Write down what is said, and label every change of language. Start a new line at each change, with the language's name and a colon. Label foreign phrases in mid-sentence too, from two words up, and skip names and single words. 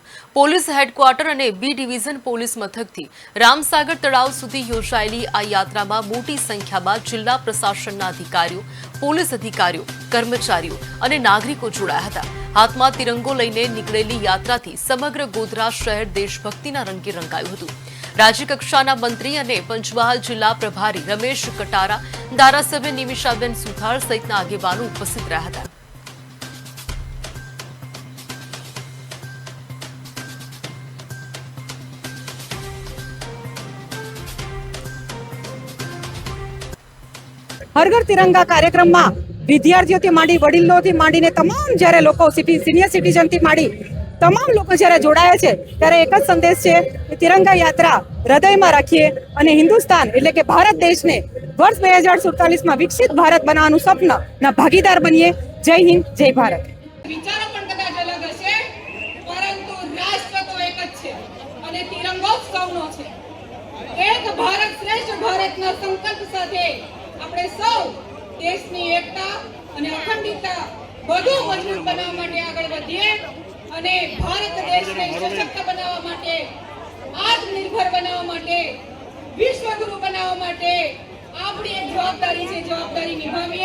Gujarati: પોલીસ હેડક્વાર્ટર અને બી ડિવિઝન પોલીસ મથકથી રામસાગર તળાવ સુધી યોજાયેલી આ યાત્રામાં મોટી સંખ્યામાં જિલ્લા પ્રશાસનના અધિકારીઓ, પોલીસ અધિકારીઓ, કર્મચારીઓ અને નાગરિકો જોડાયા હતા। હાથમાં તિરંગો લઈને નીકળેલી યાત્રાથી સમગ્ર ગોધરા શહેર દેશભક્તિના રંગે રંગાયું હતું। રાજ્ય કક્ષાના મંત્રી અને પંચમહાલ જિલ્લા પ્રભારી રમેશ કટારા, ધારાસભ્ય નિમિષાબેન સુથાર સહિતના આગેવાનો उपस्थित રહ્યા હતા। हर घर तिरंगा
Hindi: कार्यक्रम में
Gujarati: વિદ્યાર્થીઓથી માંડી વડીલોથી માંડીને તમામ જ્યારે લોકો સીનિયર સિટીઝન થી માંડી તમામ લોગ જ્યારે જોડાયા છે ત્યારે એક જ સંદેશ છે કિ તિરંગા યાત્રા
Hindi: हृदय में
Gujarati: રાખીએ અને હિંદુસ્તાન એટલે કે ભારત દેશ ને વર્ષ 2047 માં વિકસિત ભારત બનાવવાનું સ્વપ્ન ના ભાગીદાર બનીએ। જય હિંદ, જય ભારત। વિચારો પણ કદાચ અલગ હશે પરંતુ રાષ્ટ્ર તો એક જ છે અને તિરંગો સૌનો છે। એક ભારત શ્રેષ્ઠ ભારતના સંકલ્પ સાથે આપણે સૌ દેશની એકતા અને અખંડિતતા વધુ મજબૂત બનાવવા માટે આગળ વધીએ અને ભારત દેશને સશક્ત બનાવવા માટે, આત્મનિર્ભર બનાવવા માટે, વિશ્વગુરુ બનાવવા માટે આપણી એક જવાબદારી છે, જવાબદારી નિભાવીએ।